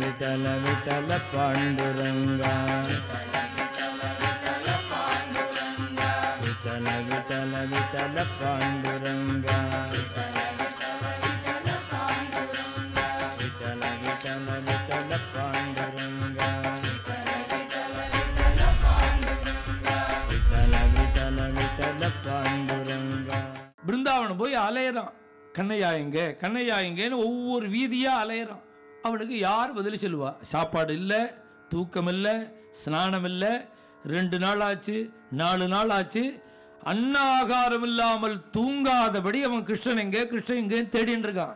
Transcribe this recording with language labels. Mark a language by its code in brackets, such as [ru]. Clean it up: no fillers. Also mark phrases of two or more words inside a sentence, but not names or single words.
[mr] विठल विठल पांडुरंगा विठल विठल विठल पांडुरंगा विठल विठल विठल पांडुरंगा विठल विठल विठल पांडुरंगा. [ta] பிருந்தாவனம் போய் அலையறான். கண்ணையா எங்கன்னு ஒவ்வொரு வீதியா அலையறான். அவனுக்கு யார் பதில் சொல்லுவா? சாப்பாடு இல்லை, தூக்கம் இல்லை, ஸ்நானம் இல்லை. 2 நாள் ஆச்சு, 4 நாள் ஆச்சு. அன்ன ஆகாரம் இல்லாமல் தூங்காதபடி அவன் கிருஷ்ணன் எங்கே தேடின்னு இருக்கான்.